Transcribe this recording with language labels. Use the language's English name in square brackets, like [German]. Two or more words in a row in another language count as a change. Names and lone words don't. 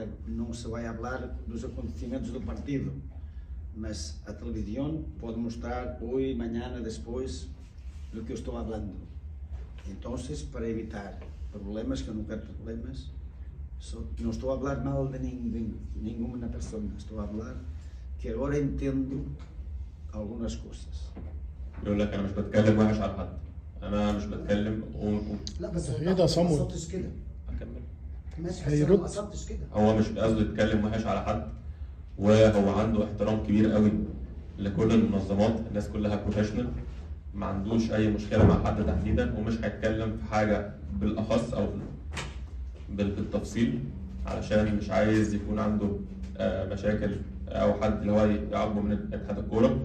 [Portuguese] Não se vai falar dos acontecimentos do partido, mas a televisão pode mostrar hoje, amanhã, depois do que eu estou falando. Então, para evitar problemas, que eu não quero problemas, não estou a falar mal de nenhuma pessoa, estou a falar que agora entendo algumas coisas. [Arabic] يقول لك انا مش بتكلم وحش على حد، انا مش بتكلم لا بس هي ده صمود. ما قصدتش كده. اكمل. ماشي ما قصدتش كده. هو مش قصده يتكلم وحش على حد، وهو عنده احترام كبير قوي لكل المنظمات، الناس كلها بروفيشنال، ما عندوش اي مشكله مع حد تحديدا، ومش هيتكلم في حاجه بالاخص او بالتفصيل علشان مش عايز يكون عنده مشاكل او حد اللي هو يعاقبه من اتحاد الكوره.